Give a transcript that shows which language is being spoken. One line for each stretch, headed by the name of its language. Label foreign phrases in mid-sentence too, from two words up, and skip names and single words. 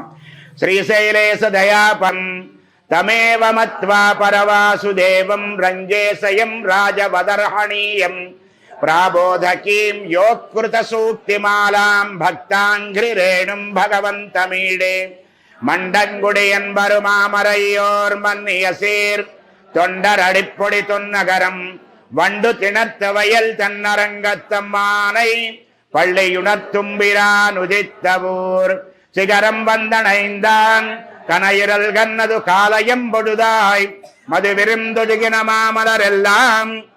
Sanskrit: శ్రీశైలేశ దయాపం తమేవ మత్వా పరవాసుదేవం రంజేశయం రాజవదర్హణీయం ప్రాబోధకీం యోకృత సూక్తిమాలాం భక్తాంఘ్రిరేణుం భగవంతమీడే
Tamil: மண்டங்குடியன் பருமாமறையோர் மன்னியசீர் தொண்டரடிப்பொடி தொன்னகரம் வண்டு திணத்த வயல் தன்னரங்கத்தம்மானை பள்ளியுணர்த்தும்பிரான் உதித்தவூர் சிகரம் வந்தனைந்தான் கனையிரல் கண்ணது காலயம் பொழுதாய் மது விருந்தொழுகின மாமலரெல்லாம்